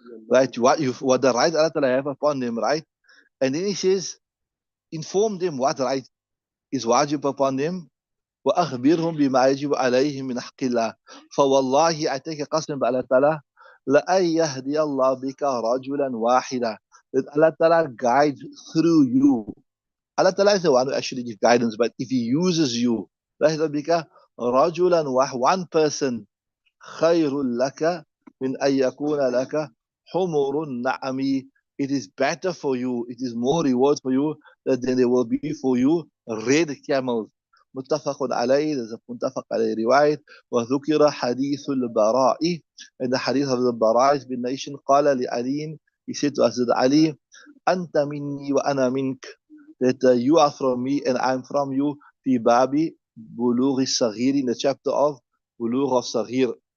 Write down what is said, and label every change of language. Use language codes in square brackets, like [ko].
[en] Right. What the right Allah Ta'ala have upon them, right? And then he says, inform them what right is wajib upon them. [ar] وأخبرهم بما يجب عليهم من حق الله. فوالله, [en] I take a qasam by Allah Ta'ala, [ar] لأن يهدي الله بك رجلا واحدا, [en] that Allah Ta'ala guides through you. Allah Ta'ala is the one who actually gives guidance, but if He uses you, [ar] بك رجلا واحد, [en] one person, [ar] خير لك من أن يكون لك حمر النعم, [en] it is better for you, it is more reward for you than there will be for you red camels. [ar] متفق عليه, [en] there's a [ar] متفق عليه رواية. وذكر حديث البراء, [en] and the hadith of the Bara has been mentioned. [ar] قال لعلي, [en] he said to Hazrat Ali, [ar] أنت مني وأنا منك, [en] that you are from me and I'm from you. [ar] في باب بلوغ الصغير, [en] in the chapter of بلوغ الصغير.